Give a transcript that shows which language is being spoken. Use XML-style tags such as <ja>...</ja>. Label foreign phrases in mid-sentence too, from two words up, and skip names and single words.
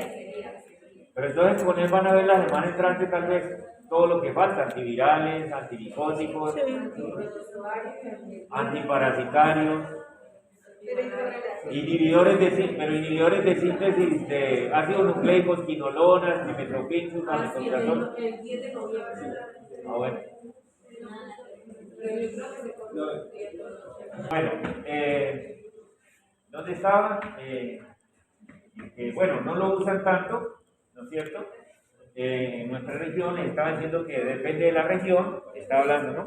<es>Sería. Pero entonces con él van a ver la semana entrante tal vez todo lo que falta, antivirales, antimicóticos, antiparasitarios, inhibidores de síntesis de ácidos nucleicos, quinolonas, dimetropixus, amitriptazol. El 10 de noviembre. Ah, bueno. Pero yo creo que se convierte. Bueno, ¿dónde estaba? Bueno, no lo usan tanto, ¿no es cierto? En nuestra región estaba diciendo que depende de la región, está hablando, ¿no?</es>